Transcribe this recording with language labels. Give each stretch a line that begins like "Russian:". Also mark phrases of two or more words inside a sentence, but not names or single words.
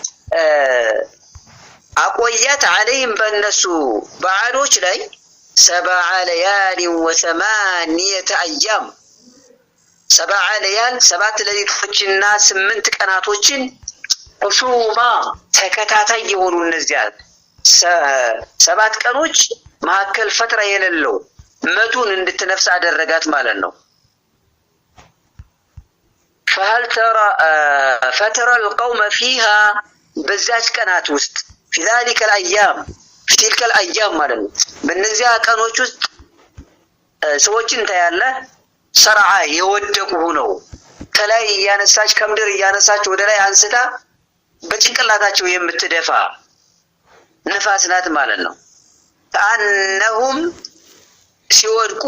Amharic: አቆያት ዐለይሂም በእነሱ በዓዶች ላይ
Arabic: 7 ليال و8 أيام
Amharic: 7 ለያል 7 ሌሊቶችና 8 ቀናቶችን ሑሱማ ተከታታይ የሆኑ እነዚያ 7 ቀኖች መካከል ፈትራ የሌለው መቱን እንድትነፍስ አደረጋት ማለት ነው።
Arabic: فترى القوم
Amharic: فيها በዛች ቀናት ውስጥ
Arabic: في ذلك الايام في تلك الايام
Amharic: ማለት ነው። በእነዚያ ቀኖች ውስጥ ሰዎችን ታያለህ ሰርዓ የወደቁ ሆነው ከላይ ያነሳች ከምድር ያነሳች ወደ ላይ አንስታ በጭንቅላታቸው የምትደፋ ነፋስ ናት ማለት ነው። ከአነሁም ሲወድቁ